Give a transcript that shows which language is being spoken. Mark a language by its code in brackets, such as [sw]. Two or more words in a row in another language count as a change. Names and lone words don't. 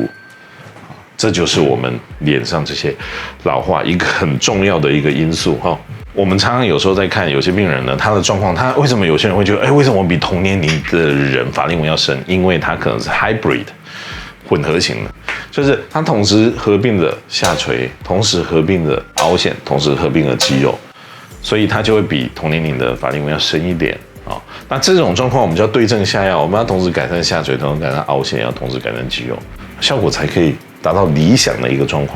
[zh] 這就是我們臉上這些老化一個很重要的一個因素哈。我們常常有時候在看有些病人呢，他的狀況，他為什麼有些人會覺得，為什麼我比同年齡的人法令紋要深？因為他可能是 hybrid， 混合型的，就是它同時合併了下垂，同時合併了凹陷，同時合併了肌肉，所以它就會比同年齡的法令紋要深一點啊。那這種狀況我們就要對症下藥，我們要同時改善下垂，同時改善凹陷，要同時改善肌肉，效果才可以達到理想的一個狀況。